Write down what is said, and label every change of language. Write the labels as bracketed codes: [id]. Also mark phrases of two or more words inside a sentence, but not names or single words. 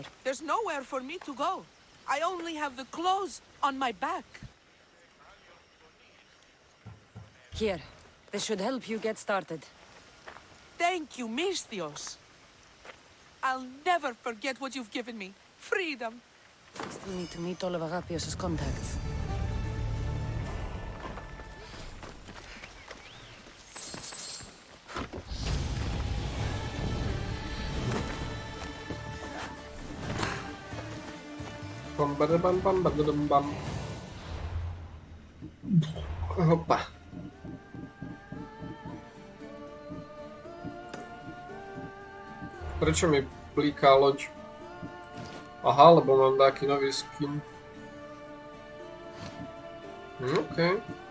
[en] There's nowhere for me to go. I only have the clothes on my back. Here, this should help you get started. Thank you, Misthios. I'll never forget what you've given me. Freedom. I still need to meet all of Agapios' contacts. Bam, badabam, bam, badadam, bam. Hopa. [sk] Prečo mi bliká loď? Aha, lebo mám taký nový skin. OK.